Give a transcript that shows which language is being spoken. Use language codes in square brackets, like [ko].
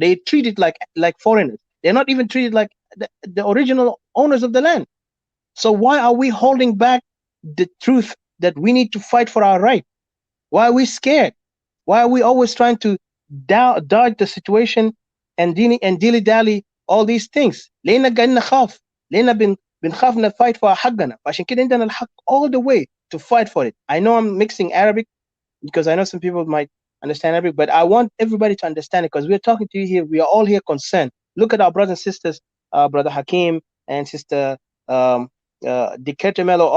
[en] They treat it like foreigners. They're not even treated like the original owners of the land. So why are we holding back the truth that we need to fight for our right? Why are we scared? Why are we always trying to dodge the situation and dilly-dally all these things? [ar] لأننا قاعدين نخاف. لأننا بنخاف [en] fight for [ar] حقنا. عشان كده عندنا الحق [en] all the way to fight for it. I know I'm mixing Arabic because I know some people might understand Arabic, but I want everybody to understand it because we're talking to you here. We are all here concerned. Look at our brothers and sisters, Brother Hakim and Sister Dikete Melo.